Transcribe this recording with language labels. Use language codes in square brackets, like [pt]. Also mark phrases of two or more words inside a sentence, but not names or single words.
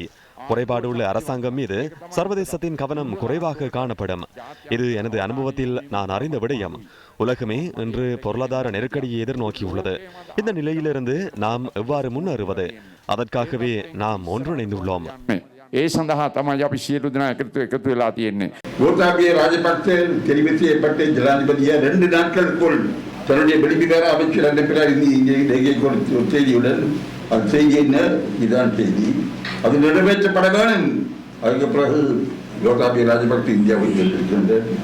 [ta] குறைபாடு உள்ள அரசாங்கம் மீது சர்வதேசத்தின் கவனம் குறைவாக காணப்படும். இது எனது அனுபவத்தில் நான் அறிந்த விடயம். உலகமே இன்று பொருளாதார நெருக்கடியை எதிர்நோக்கியுள்ளது. இந்த நிலையிலிருந்து நாம் எவ்வாறு முன்னேறுவது? அதற்காகவே நாம் ஒன்றிணைந்துள்ளோம். [si] ඒ සඳහා තමයි අපි සියලු දෙනා එකතු වෙලා තියෙන්නේ. [ta] கோட்டாபய ராஜபக்சே தெரிவித்து ஏற்பட்ட ஜனாதிபதியை 2 நாட்களுக்குள் தன்னுடைய வெளிவிவகார அமைச்சர் அனுப்பினார். இங்கே கொடுத்த செய்தியுடன் அந்த செய்தி என்ன? இதுதான் செய்தி. அது நிறைவேற்றப்பட வேண்டும். அதுக்கு பிறகு கோட்டாபய ராஜபக்சே இந்தியாவுக்கு சென்றிருக்கின்றார்.